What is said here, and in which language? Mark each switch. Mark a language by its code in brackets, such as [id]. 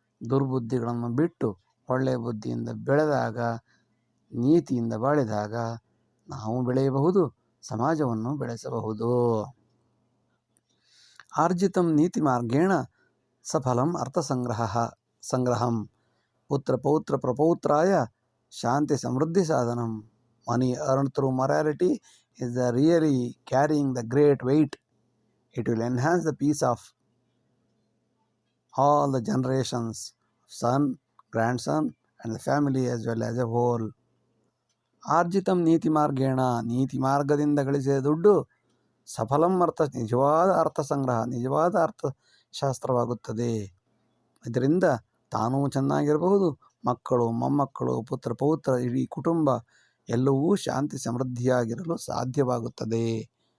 [kn] ದುರ್ಬುದ್ಧಿಗಳನ್ನು ಬಿಟ್ಟು ಒಳ್ಳೆಯ ಬುದ್ಧಿಯಿಂದ ಬೆಳೆದಾಗ, ನೀತಿಯಿಂದ ಬಾಳಿದಾಗ ನಾವು ಬೆಳೆಯಬಹುದು, ಸಮಾಜವನ್ನು ಬೆಳೆಸಬಹುದು. [sa] ಆರ್ಜಿತಂ ನೀತಿ ಮಾರ್ಗೇಣ ಸಫಲಂ ಸಂಗ್ರಹಂ ಪುತ್ರ ಪೌತ್ರ ಪ್ರಪೌತ್ರಾಯ ಶಾಂತಿ ಸಮೃದ್ಧಿ ಸಾಧನಂ. [en] Money earned through morality is really carrying the great weight. It will enhance the peace of all the generations, son, grandson, and the family as well as a whole. [sa] ಆರ್ಜಿತಂ ನೀತಿ ಮಾರ್ಗೇಣ, [kn] ನೀತಿ ಮಾರ್ಗದಿಂದ ಗಳಿಸಿದ ದುಡ್ಡು ಸಫಲಂ ನಿಜವಾದ ಅರ್ಥ ಸಂಗ್ರಹ, ನಿಜವಾದ ಅರ್ಥಶಾಸ್ತ್ರವಾಗುತ್ತದೆ. ಇದರಿಂದ ತಾನೂ ಚೆನ್ನಾಗಿರಬಹುದು, ಮಕ್ಕಳು, ಮೊಮ್ಮಕ್ಕಳು, ಪುತ್ರ ಪೌತ್ರ, ಇಡೀ ಕುಟುಂಬ ಎಲ್ಲವೂ ಶಾಂತಿ ಸಮೃದ್ಧಿಯಾಗಿರಲು ಸಾಧ್ಯವಾಗುತ್ತದೆ.